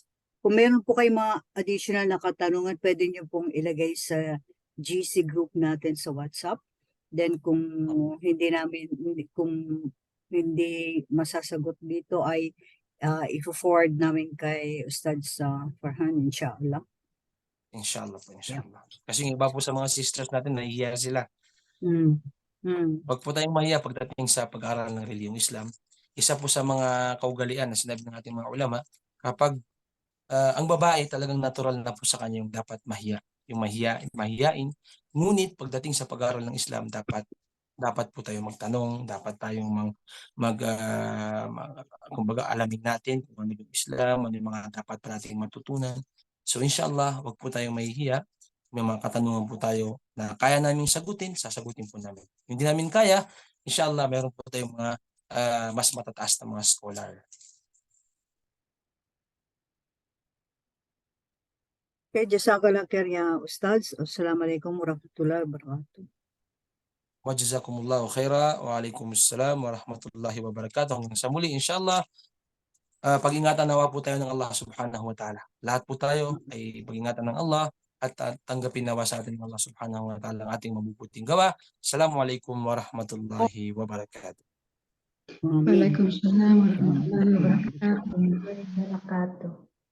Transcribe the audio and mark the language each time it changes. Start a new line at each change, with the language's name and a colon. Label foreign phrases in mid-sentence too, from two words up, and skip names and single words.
Filipino: Kung meron po kayo mga additional na katanungan, pwede nyo pong ilagay sa GC group natin sa WhatsApp. Then kung hindi masasagot dito ay i-forward namin kay Ustad sa Farhan, inshallah. Inshallah po, inshallah. Kasi yung iba po sa mga sisters natin, nahihiya sila. Huwag po tayong mahiya pagdating sa pag-aaral ng reliyong Islam. Isa po sa mga kaugalian na sinabi ng ating mga ulama, kapag ang babae talagang natural na po sa kanya yung dapat mahiya, yung mahiyain. Ngunit pagdating sa pag-aaral ng Islam, dapat po tayo magtanong, dapat tayong kumbaga alamin natin kung ano yung Islam, ano yung mga dapat nating matutunan. So inshallah, wag po tayong mahihiya. May mga katanungan po tayo na kaya namin sagutin, sasagutin po namin. Hindi namin kaya, inshallah, meron po tayong mga mas matataas na mga scholar.
Arabic: Okay, جزاك الله خير يا أستاذ. السلام عليكم ورحمة الله وبركاته. وجزاكم الله خيرا وعليكم السلام ورحمة الله وبركاته.
Filipino: Hanggang sa muli, inshallah, pag-ingatan nawa po tayo ng Allah
Arabic: سبحانه وتعالى.
Filipino: Lahat po tayo ay pag-ingatan ng Allah at tanggapin nawa sa atin ng Allah
Arabic: سبحانه وتعالى
Filipino: ang ating mabubuting gawa.
Arabic: السلام عليكم ورحمة الله وبركاته. Amin. وعليكم السلام ورحمة الله وبركاته.